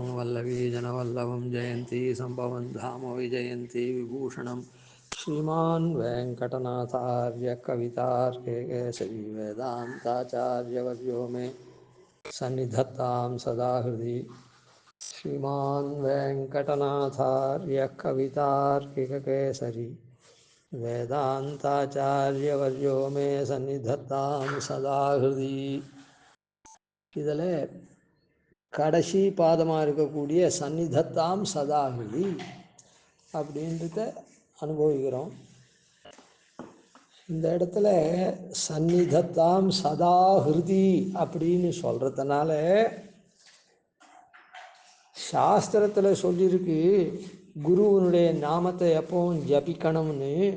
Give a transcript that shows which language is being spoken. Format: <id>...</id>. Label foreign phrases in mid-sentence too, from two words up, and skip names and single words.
<sa>वल्लवीजनवल्लभं जयन्ती सम्भवं धाम विजयन्ती विभूषणं श्रीमान् वेङ्कटनाथार्य कवितार्केकेसरी वेदान्ताचार्यवर्यो मे सन्निधत्तां सदा हृदि श्रीमान् वेङ्कटनाथार्य कवितार्किककेसरी वेदान्ताचार्यवर्यो मे सन्निधत्तां सदा हृदि.</sa> <ta>இதில் கடைசி பாதமாக இருக்கக்கூடிய</ta> <sa>सन्निधत्तां सदाहृदि</sa> <ta>அப்படின்றத அனுபவிக்கிறோம். இந்த இடத்துல</ta> <sa>सन्निधत्तां सदाहृदि</sa> <ta>அப்படின்னு சொல்கிறதுனால சாஸ்திரத்தில் சொல்லியிருக்கு குருவனுடைய நாமத்தை எப்பவும் ஜபிக்கணும்னு.</ta>